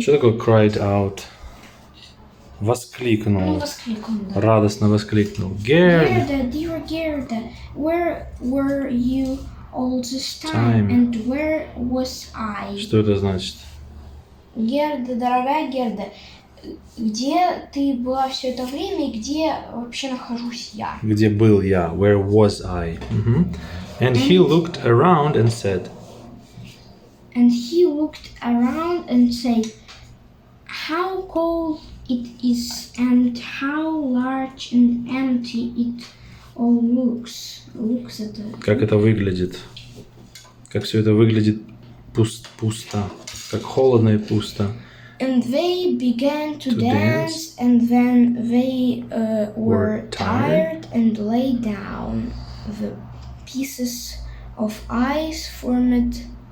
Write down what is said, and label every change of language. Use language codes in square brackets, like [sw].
[ru] Что такое [en] cried out? [ru] Воскликнул. Воскликнул, да. Радостно воскликнул. Gerda. [en] Gerda, dear Gerda, where were you all this Time. time, and where was I? [ru] Что это значит? Герда, дорогая Герда, где ты была все это время и где вообще нахожусь я? Где был я? [en] Where was I? And he looked around and said, And he looked around and said, "How cold it is, and how large and empty it all looks." [ru] Looks это... как это выглядит? Как все это выглядит пусто. Как холодно и пусто. [en] And they began to dance, and then they were tired and lay down. The pieces of ice formed